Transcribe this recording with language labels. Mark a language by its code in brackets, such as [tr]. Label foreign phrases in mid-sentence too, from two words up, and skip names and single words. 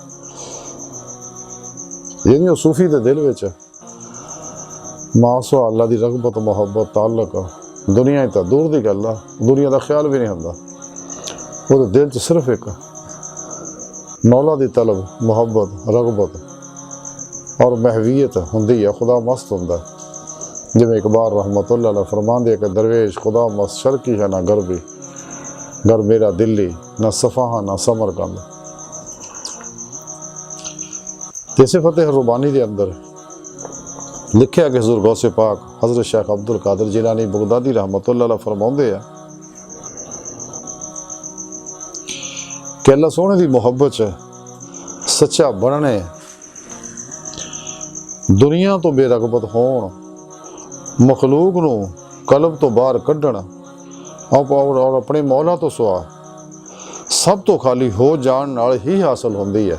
[pa] یعنی او صوفی دے دل وچ [ar] ما سوى الله [pa] دی رغبت محبت تعلق دنیا توں دور دی گل آ، دنیا کا خیال بھی نہیں ہندا. او دل چ صرف اک مولا دی طلب محبت رغبت اور محویت ہندی ہے. خدا مست ہندا جویں اقبال [ar] رحمة الله عليه [pa] فرماندے کہ [ur] درویش خدا مست شرقی ہے نہ غربی، گھر میرا دلی نہ صفاہان نہ سمرقند. [pa] جیسے فتح ربانی کے اندر لکھا کہ حضور غوث پاک حضرت شیخ عبدالقادر جیلانی بغدادی [ar] رحمة الله عليه [pa] فرماؤندے آ کہ اللہ سوہنے کی محبت چ سچا بننے دنیا توں بے رغبت ہون مخلوق نوں قلب توں باہر کڈھن اور اپنے مولا توں سوا سب توں خالی ہو جان نال ہی حاصل ہندی ہے.